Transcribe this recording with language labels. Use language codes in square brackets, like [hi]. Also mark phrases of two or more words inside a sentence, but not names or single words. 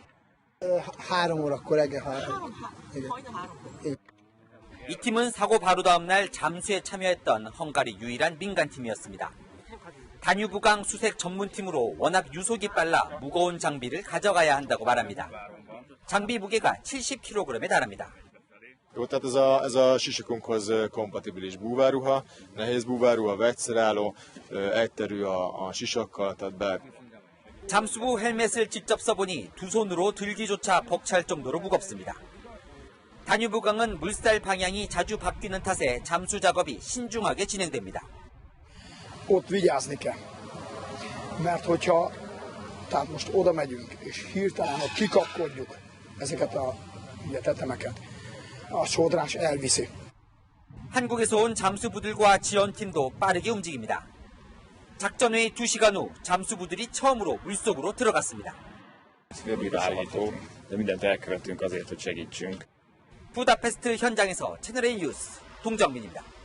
[ko] 이 팀은 사고 바로 다음 날 잠수에 참여했던 헝가리 유일한 민간팀이었습니다. 다뉴브강 수색 전문팀으로 워낙 유속이 빨라 무거운 장비를 가져가야 한다고 말합니다. 장비 무게가 70kg에 달합니다. [hu] Jó, tehát ez a sisikunkhoz kompatibilis búvárruha, nehéz búvárruha, vegyszerálló, egyterű a sisakkal, tehát be. [ko] 잠수부 헬멧을 직접 써보니 두 손으로 들기조차 벅찰 정도로 무겁습니다. 다뉴브강은 물살 방향이 자주 바뀌는 탓에 잠수 작업이 신중하게 진행됩니다. [hu] Ott vigyázni kell. Mert hogyha tehát most oda megyünk, és hirtelen ott kikapkodjuk ezeket a tetemeket, a sodrás elviszi. [ko] 한국에서 온 잠수부들과 지원팀도 빠르게 움직입니다. 작전회의 2시간 후 잠수부들이 처음으로 물속으로 들어갔습니다. 부다페스트 현장에서 채널A 뉴스 동정민입니다.